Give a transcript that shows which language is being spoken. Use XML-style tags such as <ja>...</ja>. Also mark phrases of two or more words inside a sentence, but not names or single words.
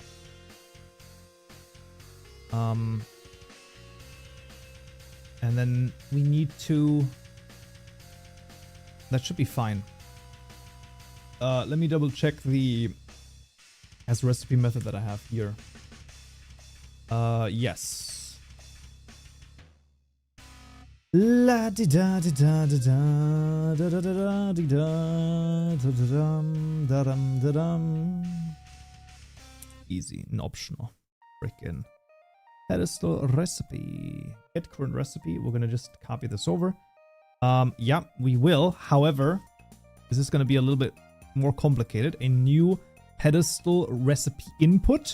<en>And then we need to... That should be fine. Let me double check the as recipe method that I have here. Yes. La di da di da di da da da da di da da da dum da dum da dum. Easy and optional. Frickin' pedestal recipe. Get current recipe. We're gonna just copy this over. Yeah, we will. However, this is gonna be a little bit more complicated. A new pedestal recipe input.</en>